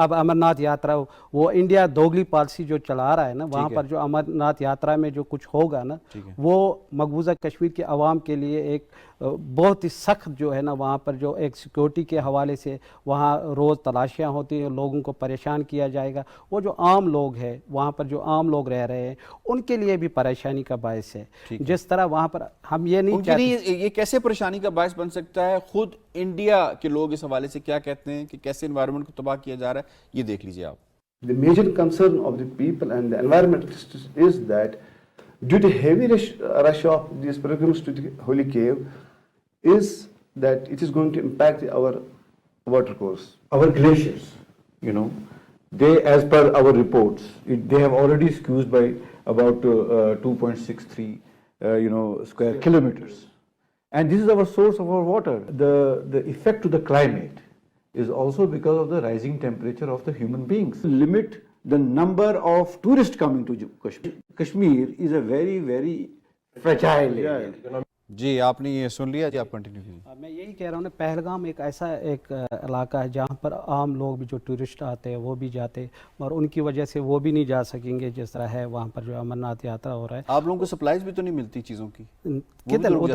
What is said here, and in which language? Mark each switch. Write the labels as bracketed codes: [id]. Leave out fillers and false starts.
[hi] अब अमरनाथ यात्रा वो इंडिया दोगली पॉलिसी जो चला रहा है ना, वहाँ पर जो अमरनाथ यात्रा में जो कुछ होगा ना वो मकबूजा कश्मीर के अवाम के लिए एक बहुत ही सख्त जो है ना, वहाँ पर जो एक सिक्योरिटी के हवाले से वहाँ रोज़ तलाशियाँ होती हैं, लोगों को परेशान किया जाएगा। वो जो आम लोग हैं वहाँ पर, जो आम लोग रह रहे हैं, उनके लिए भी परेशानी का बायस है। जिस तरह वहाँ पर हम ये नहीं चाहते, ये कैसे परेशानी का बायस बन सकता है? खुद इंडिया के लोग इस हवाले से क्या कहते हैं कि कैसे एनवायरनमेंट को तबाह किया जा रहा है, ये देख लीजिए आप। [en] The major concern of the people and the environmentalists is that due to heavy rush of these pilgrims to the holy cave is that it is going to impact our water course. Our glaciers, you know, they, as per our reports, they have already squeezed by about 2.63 square kilometers, and this is our source of our water. The effect to the climate is also because of the rising temperature of the human beings. Limit the number of tourists coming to Kashmir. Kashmir is a very, very fragile area. [hi] जी आपने ये सुन लिया जी, आप continue कीजिए। मैं यही कह रहा हूँ ना, पहलगाम एक ऐसा एक इलाका है जहाँ पर आम लोग भी, जो टूरिस्ट आते हैं वो भी जाते, और उनकी वजह से वो भी नहीं जा सकेंगे जिस तरह है वहाँ पर जो अमरनाथ यात्रा हो रहा है। आप लोगों को सप्लाईज भी तो नहीं मिलती चीज़ों की? किधर?